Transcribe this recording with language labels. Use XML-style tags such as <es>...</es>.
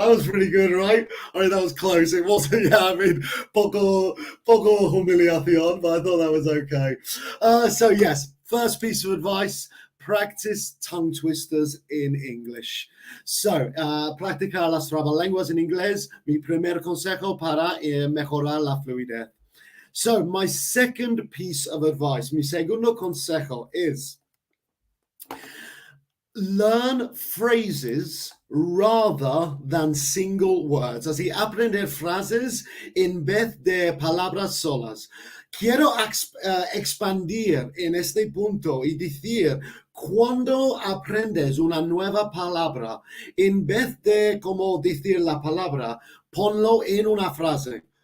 <en>That was pretty good, right? I mean, that was close. It wasn't, yeah, I mean,</en> <es>poco humiliación,</es> <en>but I thought that was okay. So yes, first piece of advice, practice tongue twisters in English.</en> <es>So, practicar las trabalenguas en inglés, mi primer consejo para mejorar la fluidez.</es> <en>So, my second piece of advice,</en> <es>mi segundo consejo</es> <en>is learn phrases rather than single words.</en> <es>Así, aprender frases en vez de palabras solas. Quiero expandir en este punto y decir, cuando aprendes una nueva palabra, en vez de como decir la palabra, ponlo en una frase.</es>